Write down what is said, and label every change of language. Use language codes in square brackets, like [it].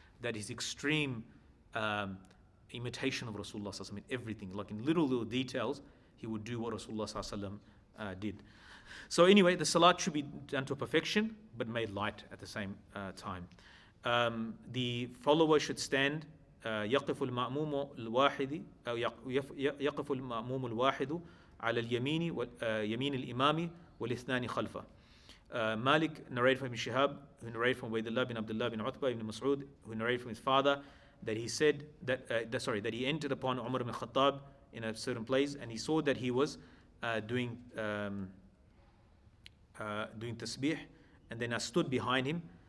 [en] That his extreme imitation of Rasulullah ﷺ in everything, like in little details, he would do what Rasulullah ﷺ did. So anyway, the salat should be done to perfection, but made light at the same time. The follower should stand. [ar] يقف المأموم الواحد أو يقف المأموم الواحد على اليمين يمين الإمام والاثنان خلفه. [en] Malik narrated from Ibn Shihab, who narrated from Ubaydullah bin Abdullah bin Utbah ibn Mas'ud, who narrated from his father, that he said that he entered upon Umar ibn Khattab in a certain place, and he saw that he was doing tasbih, and then I stood behind him.